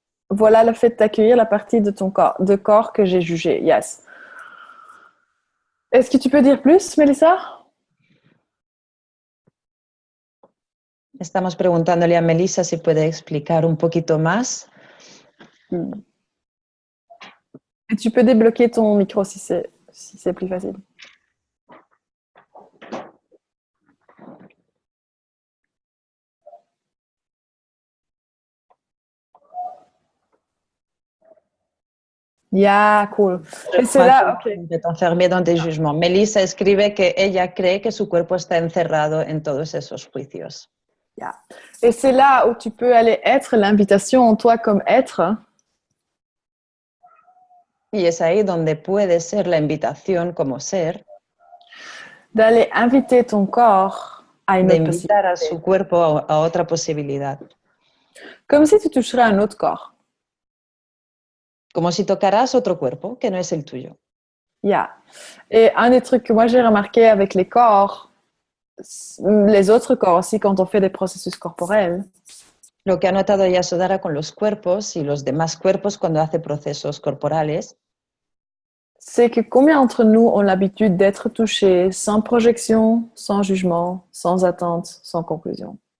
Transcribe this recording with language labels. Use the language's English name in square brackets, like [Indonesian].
[French] Voilà le fait d'accueillir la partie de ton corps que j'ai jugé. [English] Yes. [French] Est-ce que tu peux dire plus, Melissa? [Spanish] Estamos preguntándole a Melissa si puede explicar un poquito más. [French] Et tu peux débloquer ton micro si c'est plus facile. Ya, cool. Et c'est là, ok. De enfermé dans des jugements. [Spanish] Melissa escribe que ella cree que su cuerpo está encerrado en todos esos juicios. Ya. [French] Et c'est là où tu peux aller être l'invitation en toi comme être. [Spanish] Y es ahí donde puede ser la invitación como ser [French] D'aller inviter ton corps à une de autre [Spanish] invitar a [French] possibilité. [Spanish] su cuerpo a otra posibilidad. [French] Comme si tu toucherais un autre corps. [Spanish] Como si tocaras otro cuerpo que no es el tuyo. Yeah. [French] Et un des trucs que moi j'ai remarqué avec les corps, les autres corps aussi, quand on fait des processus corporels, [Spanish] Lo que ha notado Yasodhara con los cuerpos y los demás cuerpos cuando hace procesos corporales [French] c'est que combien d'entre nous ont l'habitude d'être touchés sans projection, sans jugement, sans attente, sans conclusion.